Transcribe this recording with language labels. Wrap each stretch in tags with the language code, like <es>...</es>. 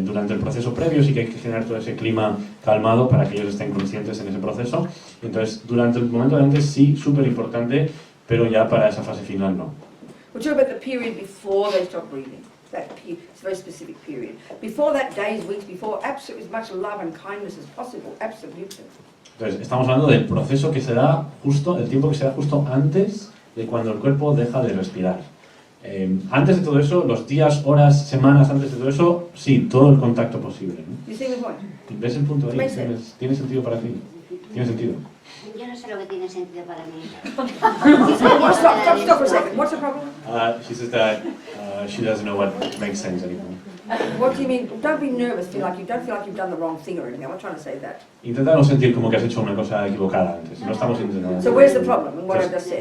<es>Durante el proceso previo sí que hay que generar todo ese clima calmado para que ellos estén conscientes en ese proceso. Entonces durante el momento de antes sí, súper importante, pero ya para esa fase final no.</es> <en>We're talking about the period before they stop breathing. It's a very specific period. Before that, days, weeks before, absolutely as much love and kindness as possible, absolutely.</en> <es>Entonces, estamos hablando del proceso que se da justo, el tiempo que se da justo antes de cuando el cuerpo deja de respirar. Antes de todo eso, los días, horas, semanas antes de todo eso, sí, todo el contacto posible, ¿no?</es> <en>You see the point?</en> <es>¿Ves el punto ahí?</es> <en>Makes sense.</en> <es>¿Tiene sentido para ti? ¿Tiene sentido? Yo no sé lo que tiene sentido para mí.</es> <en>Stop for a second. What's the problem? She says that she doesn't know what makes sense anymore. What do you mean? Don't be nervous. Don't feel like you've done the wrong thing or anything. I'm not trying to say that.</en> <es>Intenta no sentir como que has hecho una cosa equivocada antes. No estamos intentando.</es> <en>So where's the problem in what I've just said?</en>